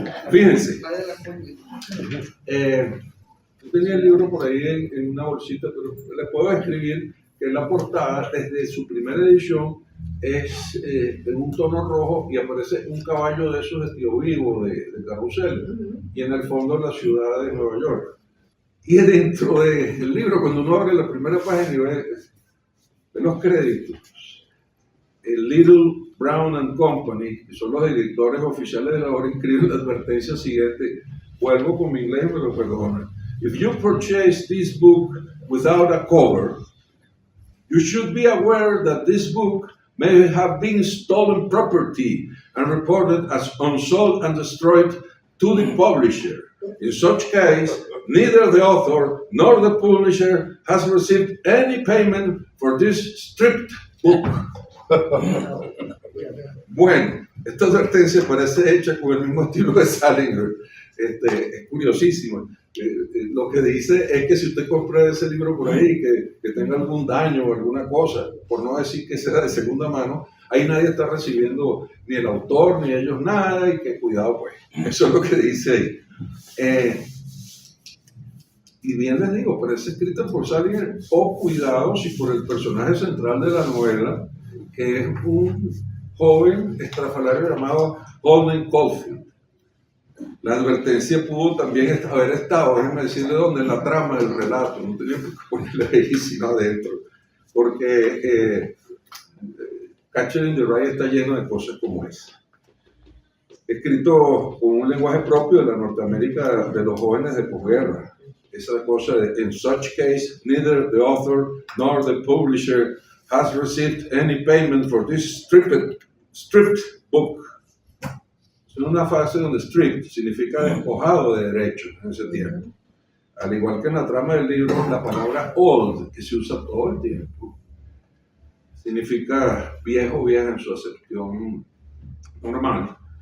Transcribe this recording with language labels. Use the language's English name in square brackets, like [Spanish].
[Spanish] Fíjense, yo tenía el libro por ahí en una bolsita, pero les puedo escribir que la portada, desde su primera edición, es en un tono rojo y aparece un caballo de esos de Tío Vivo, de carrusel, y en el fondo la ciudad de Nueva York. Y dentro del libro, cuando uno abre la primera página y ve los créditos, el Little Brown and Company, que son los editores oficiales de la obra, inscriben la advertencia siguiente. Vuelvo con mi inglés y me lo perdonan. [English] If you purchase this book without a cover, you should be aware that this book may have been stolen property and reported as unsold and destroyed to the publisher. In such case, neither the author nor the publisher has received any payment for this stripped book. [Spanish] Bueno, esta advertencia parece hecha con el mismo estilo de Salinger. Es curiosísimo. Lo que dice es que si usted compra ese libro por ahí, que tenga algún daño o alguna cosa, por no decir que sea de segunda mano, ahí nadie está recibiendo, ni el autor, ni ellos nada, y que cuidado pues. Eso es lo que dice ahí. Y bien les digo, parece escrita por Salinger, o cuidado si por el personaje central de la novela, que es un joven estrafalario llamado Holden Caulfield. La advertencia pudo también haber estado, déjenme decirle dónde, en la trama del relato, no tenía que ponerle ahí sino adentro, porque Catcher in the Rye está lleno de cosas como esa. Escrito con un lenguaje propio de la Norteamérica de los jóvenes de posguerra. Esa cosa de, [English] in such case, neither the author nor the publisher has received any payment for this stripped book. [Spanish] Es una fase donde stripped significa despojado de derechos en ese tiempo. Al igual que en la trama del libro, la palabra old, que se usa todo el tiempo, significa viejo, vieja en su acepción normal.